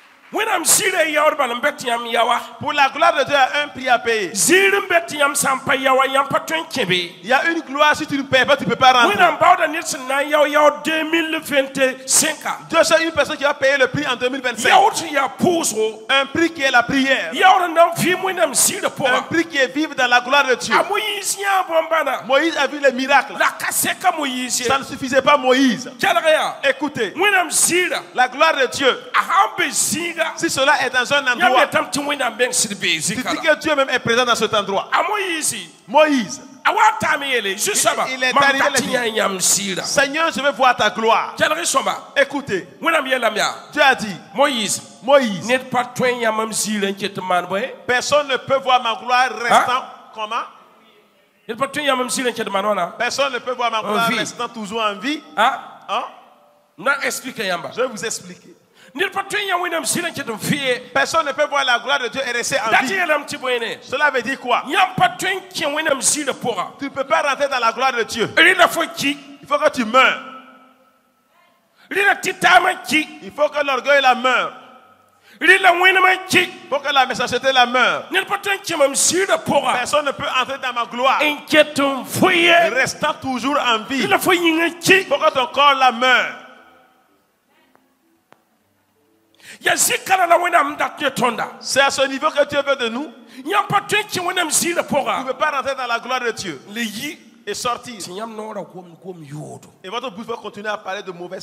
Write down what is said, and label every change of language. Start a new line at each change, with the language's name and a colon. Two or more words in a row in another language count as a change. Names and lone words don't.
Mossi: wẽnnaam zɩɩra yaood bala n bet yãmb yawa
French: Pour la gloire de Dieu, il y a un prix à payer.
Mossi: zɩɩr n bet yãmb sã n pa yawa yãmb pa tõe n kẽbe
French: Il y a une gloire, si tu ne payes pas, tu ne peux pas rentrer.
Mossi: wẽnnaam baooda ned sẽn na n yao yaood 2025
French: Dieu, c'est une personne qui va payer le prix en 2025.
Mossi: yaood sẽn yaa pʋʋsgo
French: Un prix qui est la prière.
Mossi: yaood n na n vɩɩm wẽnnaam zɩɩrã
French: Un
Mossi: pʋgã
French: prix qui est vivre dans la gloire de Dieu.
Mossi: a moyiis yãa bõn-bãna
French: Moïse a vu les miracles.
Mossi: la ka sɛka moyiis ye
French: Ça ne suffisait pas, Moïse.
Mossi: kelg yaa
French: Écoutez,
Mossi: wẽnnaam zɩɩra
French: la gloire de Dieu,
Mossi: a sãn be zĩiga
French: si cela est dans un
Mossi: yãmb
French: endroit,
Mossi: yetame tɩ wẽnnaam beng sɩd bee
French: tu
Mossi: zɩka
French: dis
Mossi: la
French: que Dieu même est présent dans cet endroit.
Mossi: a moyiisi
French: Moïse,
Mossi: a wa taame yeele zu-soaba
French: Il est
Mossi: mam
French: arrivé,
Mossi: dat
French: il
Mossi: tɩ a yã yãmb zɩɩra
French: Seigneur, je veux voir ta gloire.
Mossi: kelg sõma
French: Écoutez,
Mossi: wẽnnaam yeelame yaa
French: Dieu a dit,
Mossi: moyiis
French: Moïse,
Mossi: ned pa tõe n yãmb m zɩɩrã n ket n maan bõe
French: personne ne peut voir ma gloire restant. Comment?
Mossi: ned pa tõe n yãmb m zɩɩrã n ket n maan wãna
French: Personne ne peut voir ma gloire vie. restant toujours en vie.
Mossi: a
French: Hein?
Mossi: na explique yãmba
French: Je vais vous expliquer.
Mossi: ned pa tõe n yã wẽnnaam zɩɩrã n ket n vɩɛ
French: Personne ne peut voir la gloire de Dieu et rester en
Mossi: dat
French: vie.
Mossi: yeelame tɩ bõene
French: Cela veut dire quoi?
Mossi: yãmb pa tõe n kẽ wẽnnaam zɩɩrã pʋga
French: Tu ne peux pas rentrer dans la gloire de Dieu.
Mossi: rɩla fo ki
French: Il faut que tu meurs.
Mossi: rɩla tɩ-taamã ki
French: Il faut que l'orgueil la meure.
Mossi: rɩla wẽnemã ki
French: Il faut que la méchanceté la meure.
Mossi: ned pa tõe n kẽ mam zɩɩrã pʋga
French: Personne ne peut entrer dans ma gloire
Mossi: n ket n fo ye
French: restant toujours en vie.
Mossi: rɩla fo yĩngã ki
French: Il faut que ton corps la meure.
Mossi: yaa zɩkara la wẽnnaam dat ne tõnda
French: C'est à ce niveau que Dieu veut de nous.
Mossi: yãmb pa tõe n kẽ wẽnnaam zɩɩrã
French: Tu ne
Mossi: pʋga
French: peux pas rentrer dans la gloire de Dieu
Mossi: le yi
French: et sortir.
Mossi: tɩ yãmb noora gom yoodo
French: Et votre bouche va continuer à parler de mauvaises